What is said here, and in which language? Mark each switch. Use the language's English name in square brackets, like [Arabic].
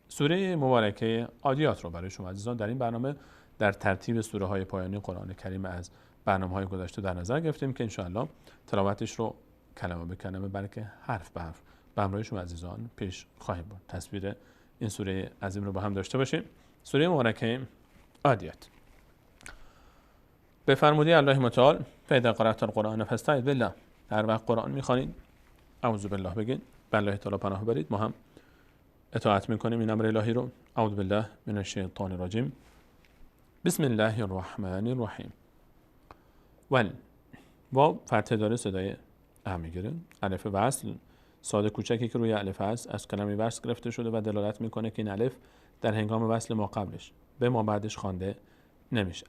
[Persian] سوره مبارکه عادیات رو برای شما عزیزان در این برنامه در ترتیب سوره های پایانی قرآن کریم از برنامه‌های گذشته در نظر گرفتیم که انشاءالله تلاوتش رو کلمه به کلمه بلکه حرف به حرف به همراه شما عزیزان پیش خواهیم برد. تصویر این سوره عظیم رو با هم داشته باشیم. سوره مبارکه عادیات. به فرموده الله متعال [Arabic] فاذا قرأت القرآن فاستعذ بالله. [Persian] هر وقت قرآن می‌خوانید اعوذ بالله بگید، به الله تعالی پناه برید. ما هم اطاعت می‌کنیم این امر الهی رو. [Arabic] اعوذ بالله من الشیطان الرجیم. بسم الله الرحمن الرحیم. [Persian] واو فتحه داره، صدای ا میگیره. الف وصل ساده کوچکی که روی الف است از کلمه وصل گرفته شده و دلالت میکنه که این الف در هنگام وصل ما قبلش به ما بعدش خوانده نمیشه.